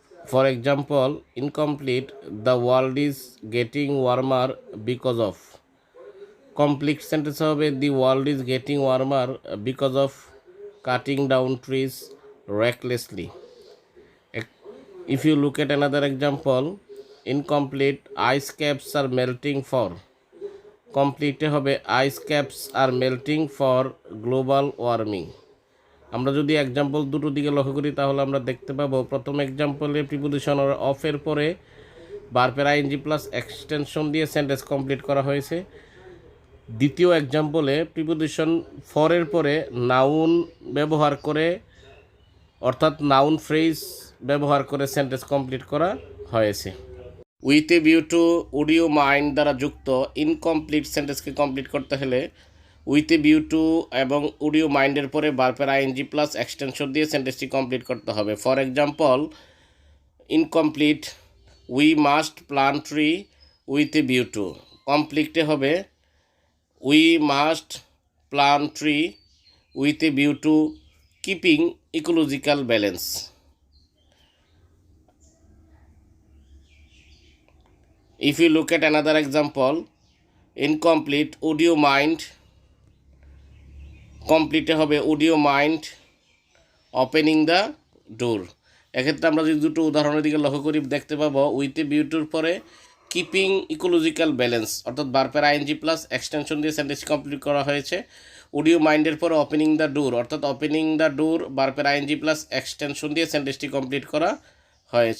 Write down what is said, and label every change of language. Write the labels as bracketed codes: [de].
[en] For example, incomplete the world is getting warmer because of. Complete sentence [bn] হবে [en] The world is getting warmer because of cutting down trees recklessly. If you look at another example, incomplete ice caps are melting for. কমপ্লিটে [bn] হবে [en] Ice caps are melting for global warming. [bn] আমরা যদি example দুটো দিকে লক্ষ্য করি তাহলে আমরা দেখতে পাবো প্রথম এক্সাম্পলে প্রিপোজিশন অফের পরে ভার্বের আইএনজি প্লাস এক্সটেনশন দিয়ে সেন্টেন্স কমপ্লিট করা হয়েছে। দ্বিতীয় এক্সাম্পলে প্রিপোজিশন ফরের পরে নাউন ব্যবহার করে অর্থাৎ নাউন ফ্রেজ ব্যবহার করে সেন্টেন্স কমপ্লিট করা হয়েছে। With a view to, would you mind দ্বারা যুক্ত ইনকমপ্লিট সেন্টেন্সকে কমপ্লিট করতে হলে উইথ এ ভিউ টু এবং উড ইউ মাইন্ডের পরে ভার্বের আইএনজি প্লাস এক্সটেনশন দিয়ে সেন্টেন্সটি কমপ্লিট করতে হবে। [en] For example, incomplete we must plant tree with a view to. কমপ্লিটে [bn] হবে [en] We must plant tree with a view to keeping ecological balance. If you look at another example, incomplete would you mind, complete [bn] হবে [en] would you mind opening the door। [bn] এক্ষেত্রে আমরা যদি দুটো উদাহরণের দিকে লক্ষ্য করি দেখতে পাবো উইথ এ ভিউটুর পরে কিপিং ইকোলজিক্যাল ব্যালেন্স অর্থাৎ ভার্বের আইএনজি প্লাস এক্সটেনশন দিয়ে সেন্টেন্স কমপ্লিট করা হয়েছে। উড ইউ মাইন্ডের পরে ওপেনিং দ্য ডোর অর্থাৎ ওপেনিং দ্য ডোর ভার্বের আইএনজি প্লাস এক্সটেনশন দিয়ে সেন্টেন্সটি কমপ্লিট করা হয়েছে।